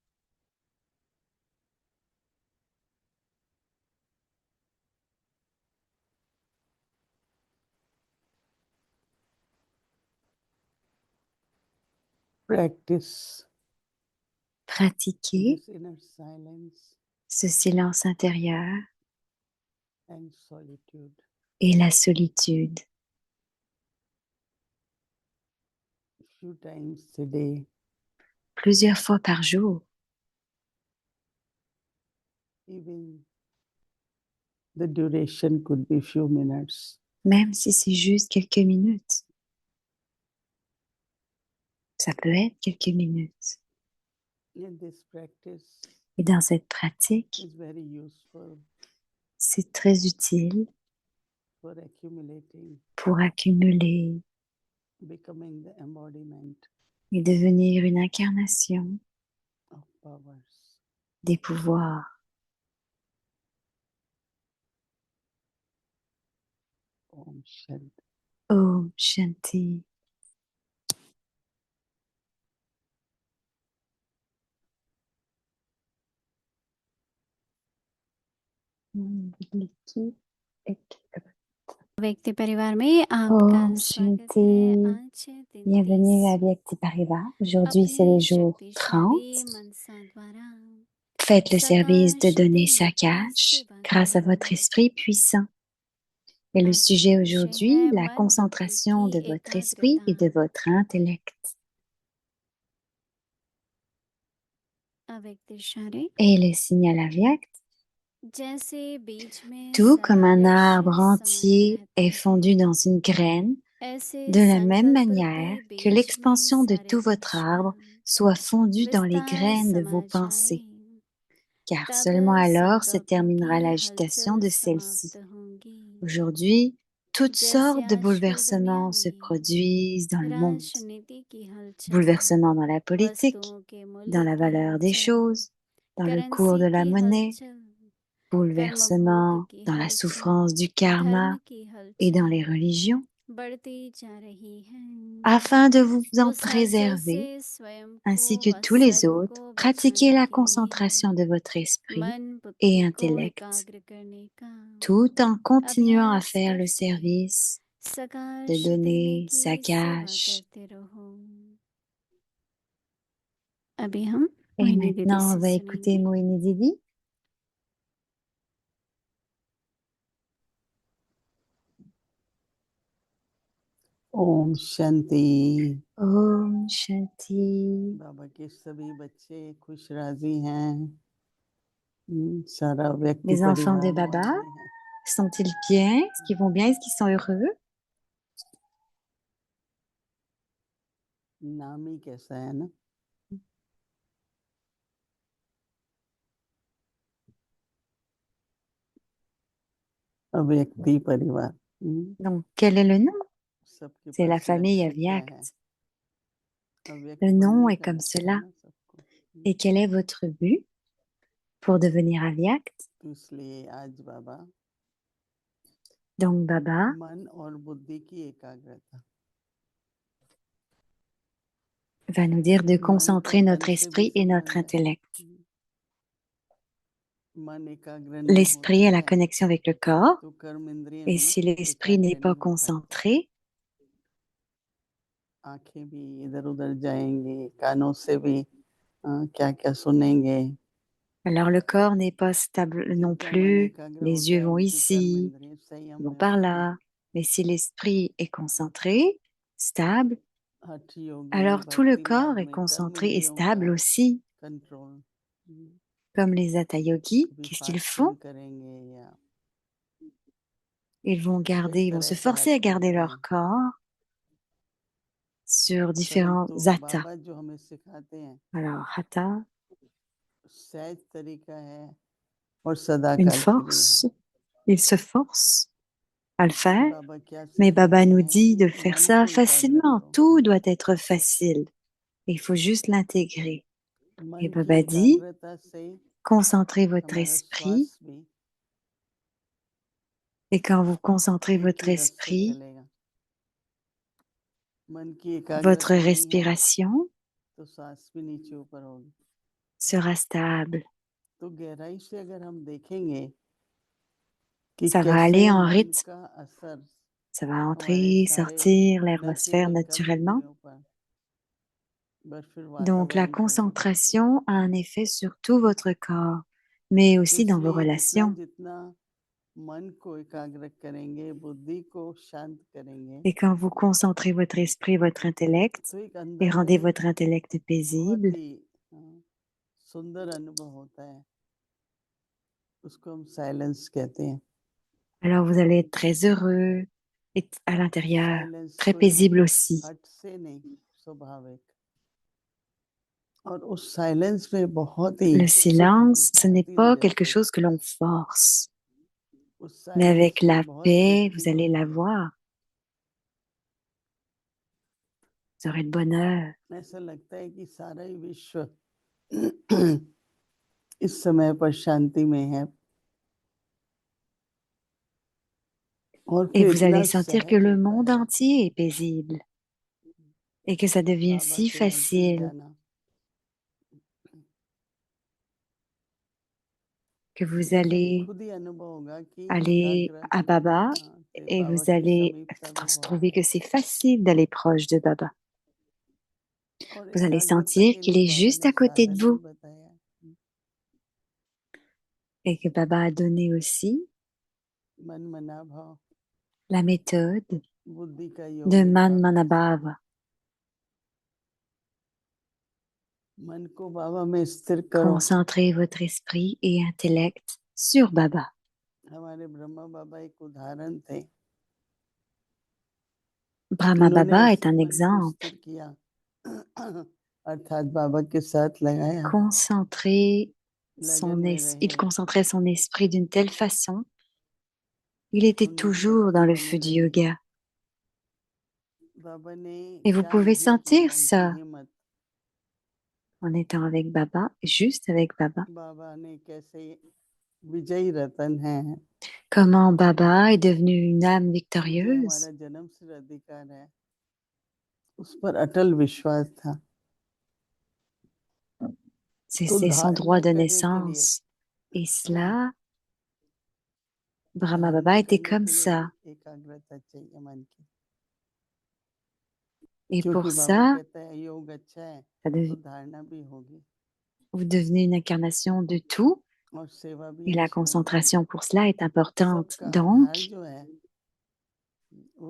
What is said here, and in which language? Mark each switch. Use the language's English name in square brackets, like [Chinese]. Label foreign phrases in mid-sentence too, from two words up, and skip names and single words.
[English] Practice [French] Pratiquer [English] this inner silence [French] ce silence intérieur [English] and solitude. [French] et la solitude [English] Few times a day. [French] plusieurs fois par jour. [English] Even the duration could be few minutes. [French] Même si c'est juste quelques minutes. Ça peut être quelques minutes. [English] And this practice [French] Et dans cette pratique, [English] is very useful [French] c'est très utile [English] for accumulating, [French] pour accumuler [English] becoming the embodiment [French] et devenir une incarnation [English] of powers. [French] des pouvoirs. [Hindi] Om Shanti. Om Shanti. व्यक्ति परिवार में आपका Om स्वागत है। Shanti. आज है दिन [French] Bienvenue à 30 Vyakti Pariva. Aujourd'hui, c'est [Hindi] अपने [French] le jour 30. [Hindi] शक्तिशाली मनसा द्वारा [French] Faites le service de donner [Hindi] सकाशते [French] sa [Hindi] की [French] cash [Hindi] सेवा [French] grâce à [Hindi] करें। [French] votre esprit puissant. Et le [Hindi] आज का [French] sujet [Hindi] विषय [French] aujourd'hui, [Hindi] है [French] la [Hindi] मन बुद्धि [French] concentration [Hindi] की [French] de votre esprit et de [Hindi] एकाग्रता। [French] votre intellect. [Hindi] अव्यक्त इशारे [French] Et le signal Avyakt, [Hindi] जैसे बीज में [French] tout comme [Hindi] सारा [French] un [Hindi] वृक्ष [French] arbre [Hindi] समाया [French] entier [Hindi] रहता [French] est [Hindi] है, [French] fondu dans une graine, [Hindi] ऐसे [French] de la même [Hindi] संकल्प [French] manière [Hindi] रूपी [French] que [Hindi] बीज में [French] l'expansion de [Hindi] सारे [French] tout votre [Hindi] वृक्ष का [French] arbre soit fondue dans les [Hindi] विस्तार [French] graines de vos [Hindi] समा [French] pensées, [Hindi] जाए, [French] car [Hindi] तब [French] seulement alors se [Hindi] संकल्पों [French] terminera [Hindi] की [French] l'agitation [Hindi] हलचल [French] de [Hindi] समाप्त [French] celle-ci. [Hindi] होंगी। [French] Aujourd'hui, toutes [Hindi] जैसे [French] sortes de [Hindi] आजकल दुनिया [French] bouleversements se [Hindi] में [French] produisent dans le monde. [Hindi] राजनीति की हलचल, [French] Bouleversements dans la politique, [Hindi] वस्तुओं के [French] dans [Hindi] मूल्य [French] la [Hindi] की [French] valeur des [Hindi] हलचल, [French] choses, dans le cours de [Hindi] करेंसी [French] la [Hindi] की [French] monnaie, [Hindi] हलचल, कर्म भोग [French] bouleversements [Hindi] की [French] dans la [Hindi] हलचल, [French] souffrance du [Hindi] धर्म [French] karma [Hindi] की [French] et dans [Hindi] हलचल [French] les religions, [Hindi] बढ़ती जा रही है। [French] afin de vous en [Hindi] उस हलचल [French] préserver, [Hindi] से स्वयं [French] ainsi [Hindi] को [French] que [Hindi] व [French] tous les [Hindi] सर्व [French] autres, [Hindi] को [French] pratiquez [Hindi] बचाने [French] la [Hindi] के लिए [French] concentration de votre esprit [Hindi] मन [French] et [Hindi] बुद्धि को [French] intellect, [Hindi] एकाग्र करने का [French] tout en continuant à [Hindi] अभ्यास [French] faire le [Hindi] करते [French] service de [Hindi] सकाश देने [French] donner sa [Hindi] की सेवा [French] cash. [Hindi] करते रहो। अभी हम [French] Et [Hindi] मोहिनी दीदी [French] maintenant, on [Hindi] से [French] va écouter [Hindi] सुनेंगे। [French] Mohini Didi. [Hindi] Om Shanti. Om Shanti. बाबा के सभी बच्चे खुश राजी हैं। सारा व्यक्ति [French] Les enfants de [Hindi] परिवार [French] Baba, [Hindi] मौज में है। [French] sont-ils bien? Est-ce qu'ils vont bien? Est-ce qu'ils sont heureux? [Hindi] नाम ही कैसा है ना। अव्यक्ति परिवार। [French] Donc, quel est le nom? [Hindi] सबके [French] C'est la [Hindi] पास [French] famille [Hindi] लक्ष्य क्या है? [French] Avyakt. [Hindi] अव्यक्त [French] Le nom [Hindi] बनने [French] est [Hindi] का [French] comme [Hindi] लक्ष्य है [French] cela. [Hindi] ना सबको। [French] Et quel est votre but pour devenir Avyakt? [Hindi] तो इसलिए आज बाबा [French] Donc, Baba [Hindi] मन और बुद्धि की एकाग्रता, [French] va nous dire de [Hindi] मन को [French] concentrer [Hindi] तन [French] notre [Hindi] से भी [French] esprit et notre [Hindi] समझना है। [French] intellect. [Hindi] मन एकाग्र नहीं [French] L'esprit [Hindi] होता [French] est la [Hindi] है [French] connexion avec le corps. [Hindi] तो कर्म इंद्रिय [French] Et [Hindi] भी [French] si l'esprit [Hindi] एकाग्र [French] n'est pas [Hindi] नहीं हो पाती। [French] concentré, [Hindi] आंखें भी इधर उधर जाएंगी, कानों से भी क्या क्या सुनेंगे। [French] alors le corps n'est pas stable non [Hindi] जिनका मन [French] plus. [Hindi] एकाग्र [French] Les [Hindi] होता [French] yeux [Hindi] है [French] vont [Hindi] उनकी कर्म [French] ici, [Hindi] इंद्रिय संयम [French] vont [Hindi] में [French] par [Hindi] होती है। [French] là. Mais si l'esprit est concentré, stable, [Hindi] हठ योगी [French] alors tout le [Hindi] भक्ति [French] corps [Hindi] मार्ग [French] est [Hindi] में कर्म [French] concentré et [Hindi] इंद्रियों का [French] stable aussi. [Hindi] कंट्रोल [French] Comme les hatha yogis, [Hindi] कभी [French] qu'est-ce qu'ils [Hindi] फास्टिंग [French] font? [Hindi] करेंगे या [French] Ils vont se [Hindi] तरह का [French] forcer à garder [Hindi] करते [French] leur [Hindi] हैं [French] corps sur différents [Hindi] परंतु [French] hatha. [Hindi] बाबा जो हमें सिखाते हैं [French] Alors, hatha, [Hindi] सहज तरीका है और [French] une [Hindi] सदाकाल के लिए है [French] force, il se force à le faire, [Hindi] बाबा क्या [French] mais Baba [Hindi] सिखाते [French] nous [Hindi] हैं [French] dit de le [Hindi] कि [French] faire [Hindi] मन [French] ça [Hindi] को एकाग्र [French] facilement. [Hindi] करो [French] Tout doit être facile. Il faut juste l'intégrer. Et [Hindi] मन की [French] Baba dit, [Hindi] एकाग्रता से [French] concentrez votre [Hindi] हमारा [French] esprit. [Hindi] श्वास भी [French] Et quand vous concentrez [Hindi] एक [French] votre [Hindi] ही रस से [French] esprit, [Hindi] चलेगा मन की [French] votre [Hindi] एकाग्रता नहीं है [French] respiration [Hindi] तो सांस भी नीचे ऊपर होगी [French] sera stable. [Hindi] तो गहराई से अगर हम देखेंगे कि [French] Ça va [Hindi] कैसे [French] aller en [Hindi] मन [French] rythme. [Hindi] का असर [French] Ça va [Hindi] हमारे [French] entrer, [Hindi] सारे [French] sortir [Hindi] न [French] l'aérosphère [Hindi] केवल कर्म [French] naturellement. [Hindi] इंद्रियों पर फिर [French] Donc, la [Hindi] वातावरण पर भी [French] concentration a un effet sur tout votre corps, mais aussi dans vos [Hindi] इसलिए जितना [French] relations. [Hindi] जितना मन को एकाग्र करेंगे बुद्धि को शांत करेंगे [French] Et quand vous concentrez votre esprit, votre intellect, [Hindi] तो एक [French] et [Hindi] अंदर [French] rendez [Hindi] में [French] votre intellect [Hindi] बहुत [French] paisible, [Hindi] ही सुंदर अनुभव होता है उसको हम साइलेंस कहते हैं [French] alors vous allez être très heureux et à l'intérieur, [Hindi] साइलेंस [French] très [Hindi] कोई [French] paisible aussi. [Hindi] हट से नहीं स्वाभाविक और उस साइलेंस में बहुत ही [French] Le [Hindi] सुख [French] silence, ce [Hindi] मिलता है [French] n'est [Hindi] तीन [French] pas [Hindi] दिन [French] quelque [Hindi] तक [French] chose que l'on force, [Hindi] उस [French] mais [Hindi] साइलेंस [French] avec [Hindi] में [French] la [Hindi] बहुत [French] paix, [Hindi] तृप्ति [French] vous allez [Hindi] होती [French] la [Hindi] है [French] voir. Vous aurez le bonheur. [Hindi] ऐसा लगता है कि सारा ही विश्व इस समय पर शांति में है और [French] Et [Hindi] फिर [French] vous [Hindi] इतना [French] allez sentir que [Hindi] सहज [French] le [Hindi] होता [French] monde [Hindi] है [French] entier est paisible et que ça devient [Hindi] बाबा [French] si [Hindi] के नजदीक [French] facile [Hindi] जाना [French] que vous [Hindi] तो हमें [French] allez [Hindi] खुद ही अनुभव होगा कि [French] aller [Hindi] एकाग्र [French] à Baba [Hindi] से [French] et [Hindi] बाबा [French] vous [Hindi] की [French] allez [Hindi] समीपता भी [French] trouver [Hindi] होगी [French] que c'est facile d'aller proche de Baba. [Hindi] और [French] Vous allez [Hindi] एकाग्रता [French] sentir [Hindi] के [French] qu'il [Hindi] लिए [French] est [Hindi] बाबा [French] juste [Hindi] ने [French] à côté de [Hindi] साधन भी [French] vous [Hindi] बताया [French] et que Baba a donné aussi [Hindi] मन मना भाव [French] la méthode [Hindi] बुद्धि का [French] de [Hindi] योगिक [French] Man [Hindi] भाव कैसे [French] Manabhava. [Hindi] मन को बाबा में स्थिर करो [French] Concentrez votre esprit et intellect sur Baba. [Hindi] हमारे ब्रह्मा बाबा एक उदाहरण थे [French] Brahma [Hindi] उन्होंने [French] Baba est [Hindi] ऐसे [French] un [Hindi] मन को [French] exemple. [Hindi] स्थिर किया अर्थात बाबा के साथ लगाया लगन में [French] Il [Hindi] रहे [French] concentrait son esprit d'une telle façon, il était [Hindi] उनमें [French] toujours [Hindi] शक्ति [French] dans le [Hindi] बनी [French] feu du [Hindi] रही [French] yoga. [Hindi] बाबा ने [French] Et vous [Hindi] क्या [French] pouvez [Hindi] नहीं किया [French] sentir [Hindi] उनकी [French] ça [Hindi] हिम्मत [French] en étant avec Baba, juste avec Baba. [Hindi] बाबा ने कैसे विजयी रतन है [French] Comment Baba est devenu une âme [Hindi] मुझे [French] victorieuse. [Hindi] हमारा जन्म सिद्ध अधिकार है उस पर अटल विश्वास था तो [French] C'est son droit [Hindi] धारणा [French] de [Hindi] करने के लिए [French] naissance. Et cela, Brahma [Hindi] धारणा [French] Baba était [Hindi] करने [French] comme [Hindi] के लिए भी [French] ça. [Hindi] एकाग्रता चाहिए मन की [French] Et [Hindi] क्योंकि [French] pour [Hindi] बाबा [French] ça, [Hindi] कहता है योग अच्छा है [French] ça [Hindi] तो [French] dev- [Hindi] धारणा भी होगी [French] vous devenez une incarnation de tout. [Hindi] और सेवा भी [French] Et la [Hindi] अच्छी होगी [French] concentration pour cela est importante. [Hindi] सबका आधार जो है वो